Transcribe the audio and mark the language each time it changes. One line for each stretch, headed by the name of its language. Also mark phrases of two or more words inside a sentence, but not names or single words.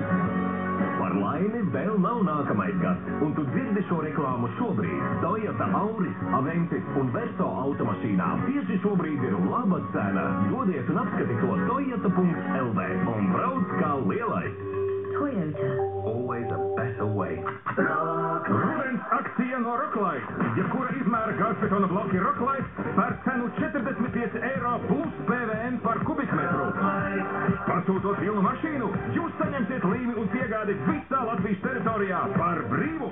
Latvian: Par laimi vēl nav nākamais gads, un tu dzirdi šo reklāmu šobrīd. Toyota Auris, Avensis un Verso automašīnām tieši šobrīd ir laba cena. Dodies un apskati to toyota.lv un brauc kā lielais. Toyota.
English: Always a better way.
Latvian: Rudens akcija no Rocklite. Jebkura izmēra gāzbetona bloki Rocklite par cenu 45 eiro plus PVN par kubikmetru. Pasūtot pilnu mašīnu, jūs saņemsiet līmi un piegādi visā Latvijas teritorijā par brīvu.